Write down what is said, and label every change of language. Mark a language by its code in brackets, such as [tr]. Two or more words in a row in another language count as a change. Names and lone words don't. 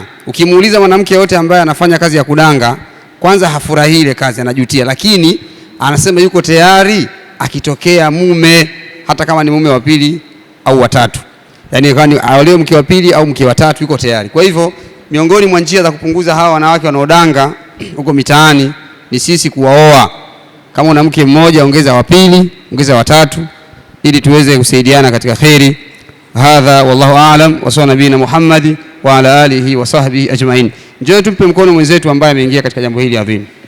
[sw] Ukimuuliza mwanamke yote ambaye anafanya kazi ya kudanga, kwanza hafurahii ile kazi, anajutia, lakini anasema yuko tayari akitokea mume, hata kama ni mume wa pili au watatu, yani kwani aolewe mke wa pili au mke wa tatu, yuko tayari. Kwa hivyo miongoni mwa njia za kupunguza hawa wanawake wanaodanga huko mitaani ni sisi kuwaoa. Kama una mke mmoja, ongeza wa pili, ongeza wa tatu, ili tuweze kusaidiana katika khairi. [ar] هذا والله أعلم وصلى الله نبينا محمد وعلى آله وصحبه أجمعين. [sw] Njoo tumpe mkono mwenzetu ambaye ameingia katika jambo hili adhimu.